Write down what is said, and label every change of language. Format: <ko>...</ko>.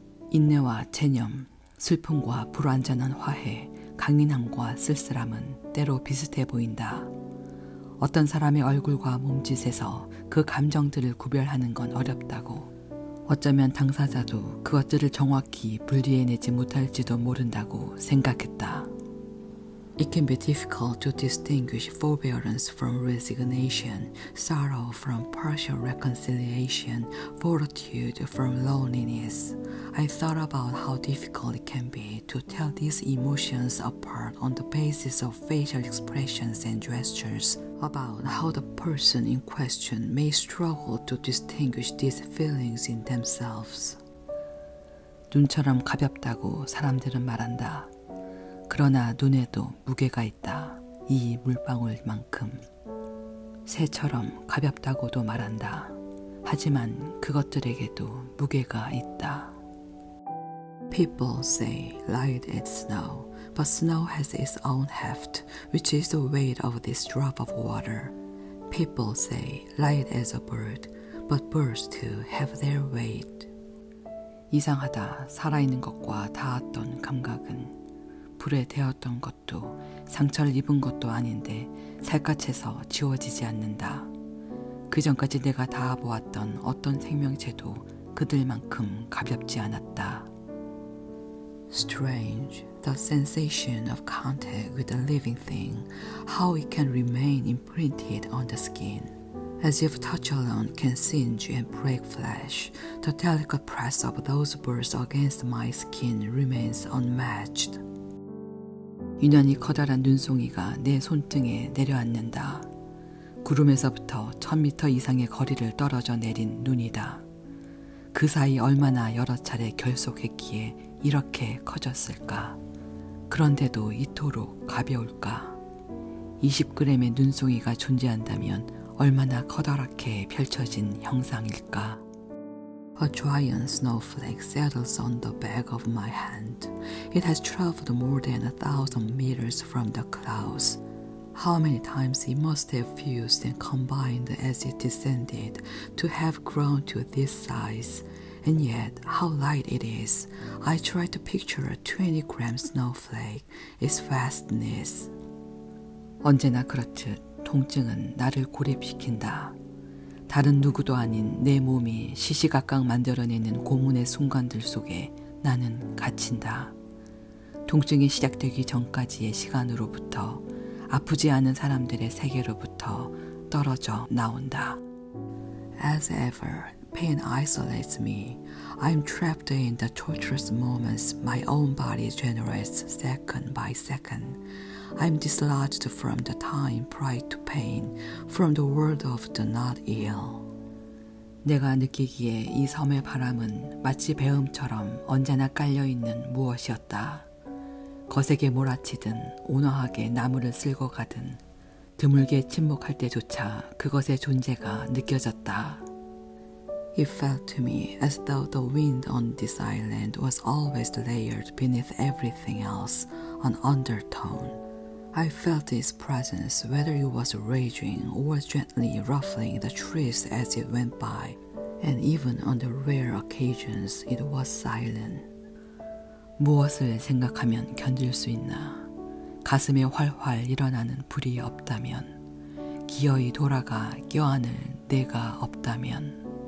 <ko>인내와 체념, 슬픔과 불완전한 화해, 강인함과 쓸쓸함은 때로 비슷해 보인다. 어떤 사람의 얼굴과 몸짓에서 그 감정들을 구별하는 건 어렵다고. 어쩌면 당사자도 그것들을 정확히 분리해내지 못할지도 모른다고 생각했다.</ko> <en>It can be difficult to distinguish forbearance from resignation, sorrow from partial reconciliation, fortitude from loneliness. I thought about how difficult it can be to tell these emotions apart on the basis of facial expressions and gestures, about how the person in question may struggle to distinguish these feelings in themselves.</en> <ko>눈처럼 가볍다고 사람들은 말한다. 그러나 눈에도 무게가 있다. 이 물방울만큼. 새처럼 가볍다고도 말한다. 하지만 그것들에게도 무게가 있다.</ko> <en>People say light as snow, but snow has its own heft, which is the weight of this drop of water. People say light as a bird, but birds too have their weight.</en> <ko>이상하다. 살아있는 것과 닿았던 감각은 불에 데웠던 것도 상처를 입은 것도 아닌데 살갗에서 지워지지 않는다. 그 전까지 내가 닿아보았던 어떤 생명체도 그들만큼 가볍지 않았다.</ko> <en>Strange, the sensation of contact with a living thing, how it can remain imprinted on the skin. As if touch alone can singe and break flesh, the delicate press of those birds against my skin remains unmatched.</en> <ko>유난히 커다란 눈송이가 내 손등에 내려앉는다. 구름에서부터 1000m 이상의 거리를 떨어져 내린 눈이다. 그 사이 얼마나 여러 차례 결속했기에 이렇게 커졌을까? 그런데도 이토록 가벼울까? 20g의 눈송이가 존재한다면 얼마나 커다랗게 펼쳐진 형상일까?</ko> <en>A giant snowflake settles on the back of my hand. It has traveled more than 1,000 meters from the clouds. How many times it must have fused and combined as it descended to have grown to this size, And yet, how light it is. I try to picture a 20-gram snowflake, its vastness.</en> <ko>언제나 그렇듯 통증은 나를 고립시킨다. 다른 누구도 아닌 내 몸이 시시각각 만들어내는 고문의 순간들 속에 나는 갇힌다. 통증이 시작되기 전까지의 시간으로부터 아프지 않은 사람들의 세계로부터 떨어져 나온다.</ko> <en>As ever, pain isolates me. I'm trapped in the torturous moments my own body generates second by second. I'm dislodged from the time prior to pain, from the world of the not ill.</en> <ko>내가 느끼기에 이 섬의 바람은 마치 배음처럼 언제나 깔려있는 무엇이었다. 거세게 몰아치든 온화하게 나무를 쓸고 가든 드물게 침묵할 때조차 그것의 존재가 느껴졌다.</ko> <en>It felt to me as though the wind on this island was always layered beneath everything else, an undertone. I felt its presence whether it was raging or gently ruffling the trees as it went by, and even on the rare occasions it was silent.</en> <ko>무엇을 생각하면 견딜 수 있나? 가슴에 활활 일어나는 불이 없다면, 기어이 돌아가 껴안을 내가 없다면.</ko>